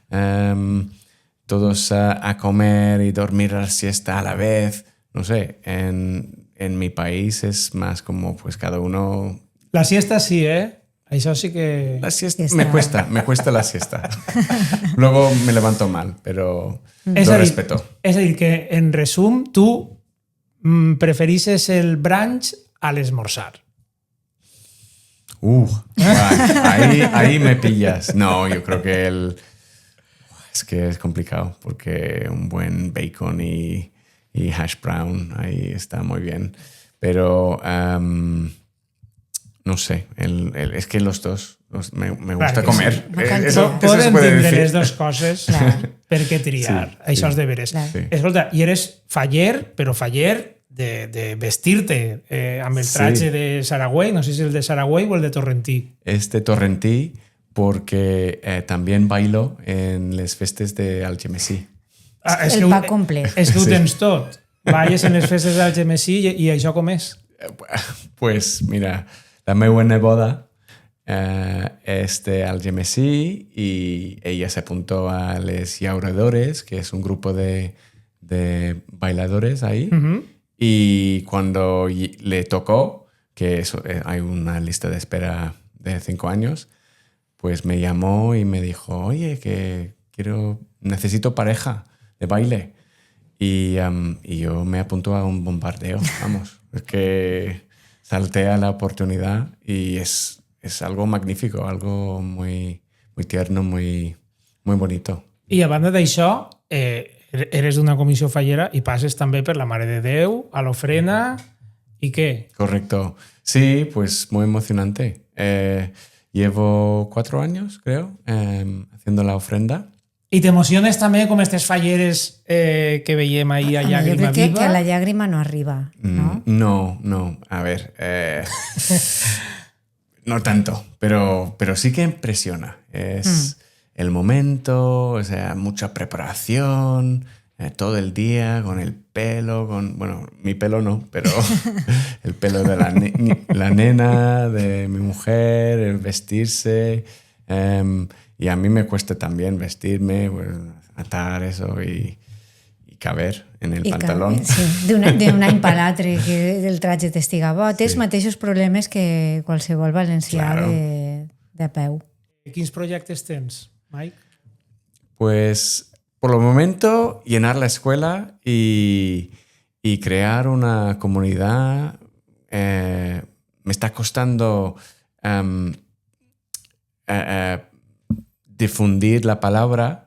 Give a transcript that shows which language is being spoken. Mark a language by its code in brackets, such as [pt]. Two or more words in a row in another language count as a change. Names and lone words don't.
[es] todos a comer y dormir a la siesta a la vez. No sé, en mi país es más como pues cada uno... La siesta sí, ¿eh? [ca] Això sí que... [es] La siesta me cuesta la siesta. Luego me levanto mal, pero lo respeto. [ca] És a dir, que en resum, tu preferixes el brunch a l'esmorzar. [es] Ahí me pillas. No, yo creo que es que es complicado porque un buen bacon y [en] hash brown [es] ahí está muy bien. Pero no sé, es que los dos me gusta comer. Sí. Eso [ca] Poden [es] se puede [ca] tindre [es] decir. [ca] les dues coses per què triar. Sí, Això sí. és de veres. Sí. Escolta, i eres faller, però faller de vestir-te amb el traje de Saragüey, no sé si el de Saragüey o el de Torrentí. [es] Es de Torrentí porque también bailo en [ca] les festes [es] de Algemesí. [ca] El pa complet. És que ho tens tot. Balles en les festes d'Algemesí i això com és? [es] Pues mira, [ca] la meva neboda [es] es de Algemesí y ella se apuntó a Les Llauradores, que es un grupo de bailadores ahí. Y cuando le tocó, que hay una lista de espera de 5 años, pues me llamó y me dijo, oye, que necesito pareja de baile. Y yo me apunto a un bombardeo, vamos. Es que salté a la oportunidad y es es algo magnífico, algo muy, muy tierno, muy, muy bonito. [ca] I a banda d'això, eres d'una comissió fallera i passes també per la Mare de Déu, a l'ofrena, [es] ¿y qué? Correcto. Sí, pues muy emocionante. Llevo 4 años, creo, haciendo la ofrenda. [ca] I t'emociones també com aquestes falleres que veiem ahir a Llàgrima jo crec Viva? que la llàgrima no arriba, ¿no? [es] No. A ver, no tanto, pero sí que impresiona. Es el momento, o sea, mucha preparación, todo el día con el pelo, bueno, mi pelo no, pero el pelo de la nena, de mi mujer, el vestirse. Y a mí me cuesta también vestirme, pues, atar eso y caber en el pantalón. [ca] Sí, d'un any per l'altre que el traje t'estiga bo. Té els mateixos problemes que qualsevol valencià [es] Claro. [ca] de peu. Quins projectes tens, Mike? [es] Pues por el momento llenar la escuela y crear una comunidad. Me está costando difundir la palabra.